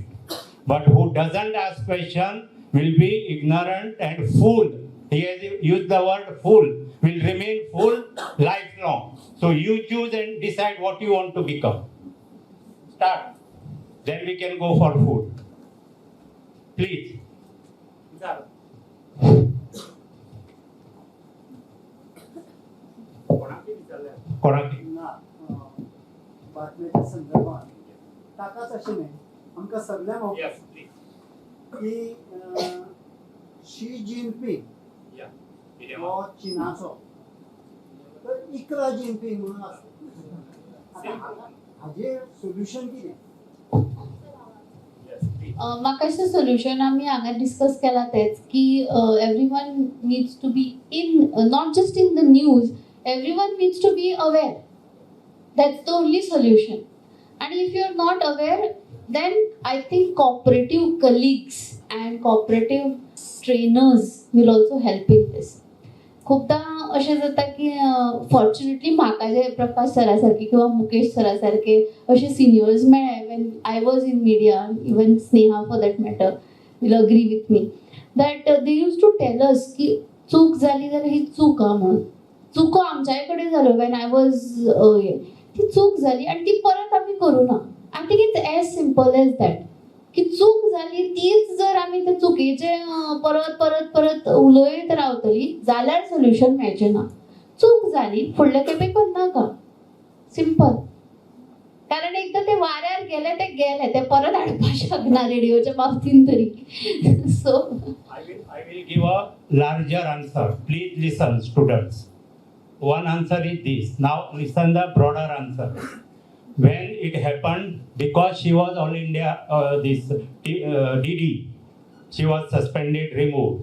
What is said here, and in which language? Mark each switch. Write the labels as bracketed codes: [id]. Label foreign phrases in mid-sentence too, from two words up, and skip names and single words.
[en] But who doesn't ask question will be ignorant and fool. He has used the word fool, will remain fool lifelong. So you choose and decide what you want to become. Start. Then we can go for food. Please. [kok] कोणाकी बातम्याच्या संदर्भात ताकाच अशें न्ही आमकां सगळ्यांक [en] Yes, please. [kok] की शी जिनपिंग [en] Yeah. [kok] हो चीनाचो तर इकरा जिनपिंग म्हणून आसा हाजें सोल्युशन कितें? [en] Yes, please. [kok] म्हाका सोल्युशन आमी हांगा डिस्कस केला तेच की [en] everyone needs to be in not just in the news, everyone needs to be aware. That's the only solution. And if you're not aware, then I think cooperative colleagues and cooperative trainers will also help in this. [kok] खूपदा अशें जाता की फॉर्च्युनेटली म्हाका जे प्रकाश सरा सारके किंवा मुकेश सरा सारके अशे सिनियर्स मेळ्ळे [en] when I was in media, even Sneha for that matter will agree with me that they used to tell us [kok] की चूक जाली जाल्यार ही चूक हा म्हणून. चुको आमच्याय कडेन जाल्यो [en] when I was [kok] ती चूक जाली आनी ती परत आमी करूं ना. [en] I think it's as simple as that [kok] की चूक जाली तीच जर आमी त्या चुकीचे परत परत परत उलयत रावतली जाल्यार सोल्युशन मेळचें ना. चूक जाली फुडले खेपे करनाका, सिंपल. कारण एकदा ते वाऱ्यार गेले ते परत हाडपाक शकना रेडिओच्या बाबतीन तरी. [en] so I will give a larger answer. Please listen, students. One answer is this. Now listen the broader answer. When it happened, because she was All India, DD, she was suspended, removed.